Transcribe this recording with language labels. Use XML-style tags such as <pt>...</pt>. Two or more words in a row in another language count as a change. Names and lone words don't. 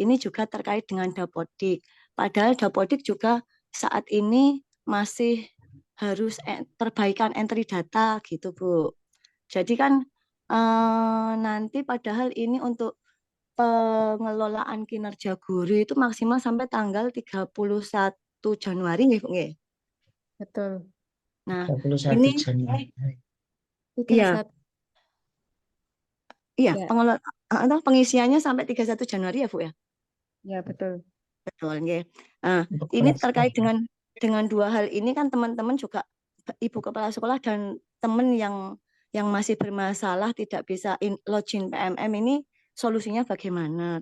<id>Ini juga terkait dengan dapodik. Padahal dapodik juga saat ini masih harus perbaikan entry data gitu Bu. Jadi kan nanti padahal ini untuk pengelolaan kinerja guru itu maksimal sampai tanggal 31 Januari nggih, Bu nggih? Betul. Nah, 31 ini Januari. iya. Iya, Ya, pengisiannya sampai 31 Januari ya, Bu ya? ya betul. Betul, nggih. Nah, Untuk ini kelas terkait sekolah. dengan dua hal ini kan teman-teman juga ibu kepala sekolah dan teman yang masih bermasalah tidak bisa login PMM ini solusinya bagaimana?</id>